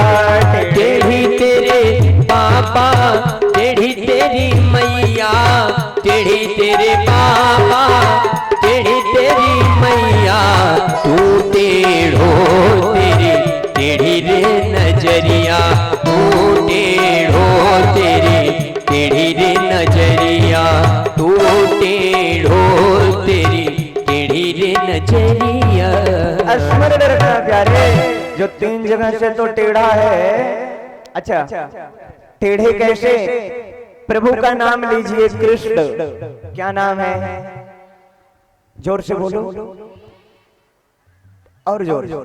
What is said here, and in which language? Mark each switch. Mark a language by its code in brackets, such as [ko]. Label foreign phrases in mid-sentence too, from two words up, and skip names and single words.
[bra] टेढ़ी तेरे पापा, टेढ़ी तेरी मैया, टेढ़ी तेरे पापा, टेढ़ी तेरी मैया, तू टेढ़ो तेरी टेढ़ी रे नजरिया, तू टेढ़ो तेरी टेढ़ी रे नजरिया, तू टेढ़ो तेरी टेढ़ी रे नजरिया। [hi] स्मरण रखना प्यारे, जो 3 जगह से तो टेढ़ा है। अच्छा, टेढ़े कैसे? प्रभु का नाम लीजिए, कृष्ण। क्या नाम है? जोर से बोलो, और जोर।